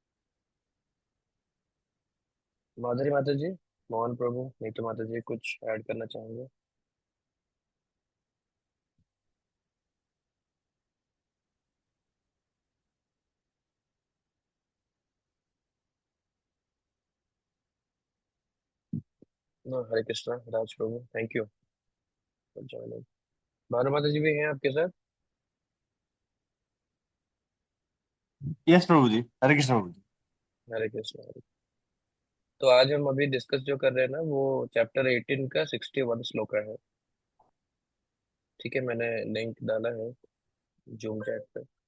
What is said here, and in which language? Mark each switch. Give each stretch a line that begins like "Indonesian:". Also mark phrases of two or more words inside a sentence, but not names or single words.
Hindi: माधुरी माता जी, मोहन प्रभु, नीतू माता जी कुछ ऐड करना चाहेंगे? नो, हरे कृष्णा राज प्रभु,
English: Thank you for joining.
Hindi: भानु माता जी भी हैं आपके साथ? यस प्रभु जी, हरे कृष्ण प्रभु जी। हरे कृष्णा। तो आज हम अभी डिस्कस जो कर रहे हैं ना, वो चैप्टर 18 का 61 श्लोक है। ठीक है, मैंने लिंक डाला है जूम चैट पे।